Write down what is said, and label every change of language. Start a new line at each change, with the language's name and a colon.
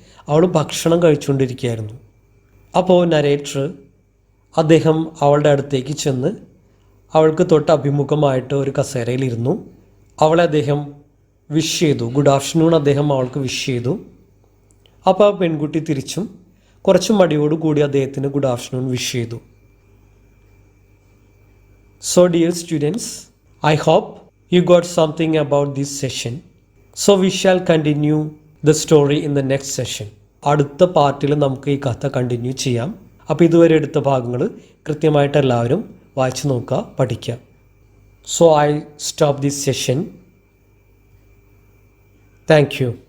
Malayalam: അവൾ ഭക്ഷണം കഴിച്ചുകൊണ്ടിരിക്കുകയായിരുന്നു. അപ്പോൾ നരേറ്റർ അദ്ദേഹം അവളുടെ അടുത്തേക്ക് ചെന്ന് അവൾക്ക് തൊട്ട് അഭിമുഖമായിട്ട് ഒരു കസേരയിലിരുന്നു. അവളെ അദ്ദേഹം വിഷ് ചെയ്തു. ഗുഡ് ആഫ്റ്റർനൂൺ അദ്ദേഹം അവൾക്ക് വിഷ് ചെയ്തു. അപ്പോൾ ആ പെൺകുട്ടി തിരിച്ചും കുറച്ച് മടിയോടുകൂടി അദ്ദേഹത്തിന് ഗുഡ് ആഫ്റ്റർനൂൺ വിഷ് ചെയ്തു.
English: So dear students, I hope you got something about this session. So we shall continue the story in the next session.
Malayalam: അടുത്ത പാർട്ടിൽ നമുക്ക് ഈ കഥ കണ്ടിന്യൂ ചെയ്യാം. അപ്പോൾ ഇതുവരെ എടുത്ത ഭാഗങ്ങൾ കൃത്യമായിട്ട് എല്ലാവരും വായിച്ചു നോക്കുക, പഠിക്കുക.
English: So I stop this session. Thank you.